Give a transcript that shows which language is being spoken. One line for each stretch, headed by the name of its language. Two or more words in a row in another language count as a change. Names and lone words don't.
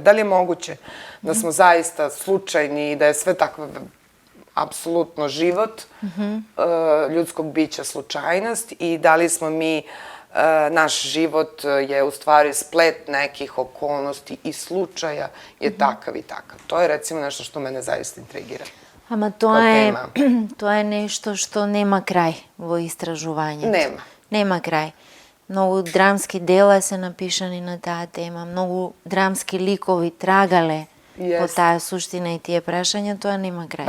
Serbian: Da li je moguće da smo zaista slučajni i da je sve takva apsolutno život ljudskog bića slučajnost i da li smo mi, naš život je u stvari splet nekih okolnosti i slučaja je takav i takav. To je recimo nešto što mene zaista intrigira.
Macedonian: Ама тоа е нешто што нема крај во истражувањето. Нема крај. Многу драмски дела се напишани на таа тема, многу драмски ликови трагале по таа суштина и тие прашања, тоа нема крај.